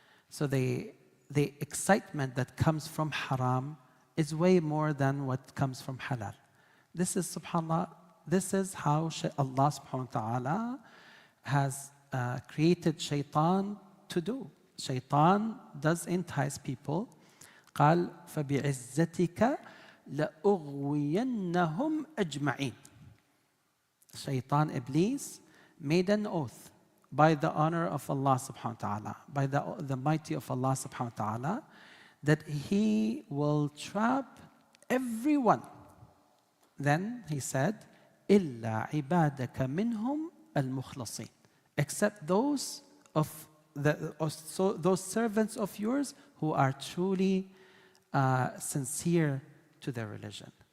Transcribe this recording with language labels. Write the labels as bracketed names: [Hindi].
[English] So the excitement that comes from haram is way more than what comes from halal. This is, subhanAllah, this is how Allah subhanahu wa ta'ala has created shaitan to do. Shaitan does entice people. [Arabic] قال فبعزتك لأغوينهم أجمعين. [English] Shaitan, Iblis, made an oath by the honor of Allah subhanahu wa ta'ala, by the mighty of Allah subhanahu wa ta'ala, that he will trap everyone. Then he said, [Arabic] إِلَّا عِبَادَكَ مِنْهُمْ الْمُخْلَصِينَ, [English] except those those servants of yours who are truly sincere to their religion.